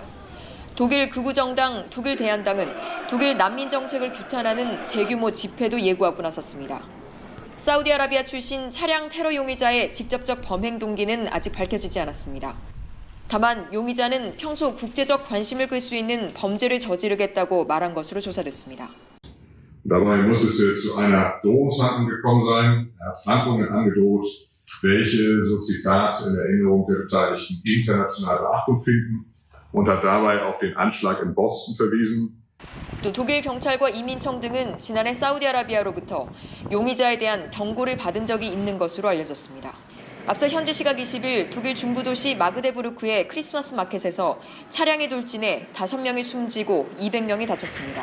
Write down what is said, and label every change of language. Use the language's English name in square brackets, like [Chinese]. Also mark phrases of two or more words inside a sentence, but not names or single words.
[Korean] 독일 극우 정당 독일 대한당은 독일 난민 정책을 규탄하는 대규모 집회도 예고하고 나섰습니다. 사우디아라비아 출신 차량 테러 용의자의 직접적 범행 동기는 아직 밝혀지지 않았습니다. 다만 용의자는 평소 국제적 관심을 끌 수 있는 범죄를 저지르겠다고 말한 것으로 조사됐습니다. [German] Dabei muss es zu einer Drohungshandlung gekommen sein. Er hat Handlungen angedroht, welche, so Zitat, in der Erinnerung der Beteiligten internationale Beachtung finden und hat dabei auf den Anschlag in Boston verwiesen. [Korean] 또 독일 경찰과 이민청 등은 지난해 사우디아라비아로부터 용의자에 대한 경고를 받은 적이 있는 것으로 알려졌습니다. 앞서 현지 시각 20일 독일 중부도시 마그데부르크의 크리스마스 마켓에서 차량이 돌진해 5명이 숨지고 200명이 다쳤습니다.